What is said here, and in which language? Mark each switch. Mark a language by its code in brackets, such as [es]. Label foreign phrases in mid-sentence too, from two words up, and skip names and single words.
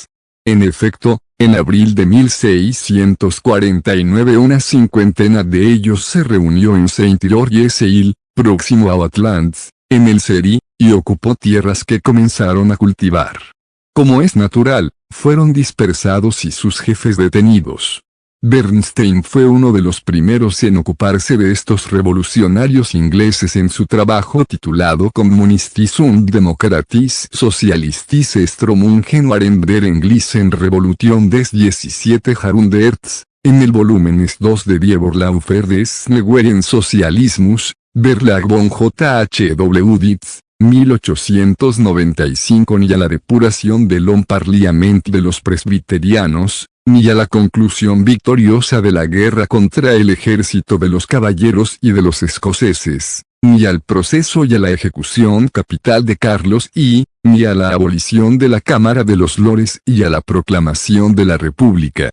[es] En efecto, en abril de 1649 una cincuentena de ellos se reunió en Saint-Hilaire-les-Îles, próximo a Atlans, en el Seri, y ocupó tierras que comenzaron a cultivar. Como es natural, fueron dispersados y sus jefes detenidos. Bernstein fue uno de los primeros en ocuparse de estos revolucionarios ingleses en su trabajo titulado Communistis und Demokratis Socialistis Strömungen waren der Englischen Revolution des 17 Jahrhunderts, en el volumen 2 de Die Vorläufer des Neuen Sozialismus, Verlag von J.H.W. Dietz, 1895. Ni a la depuración del Parliament de los presbiterianos, ni a la conclusión victoriosa de la guerra contra el ejército de los caballeros y de los escoceses, ni al proceso y a la ejecución capital de Carlos y, ni a la abolición de la Cámara de los Lores y a la proclamación de la República.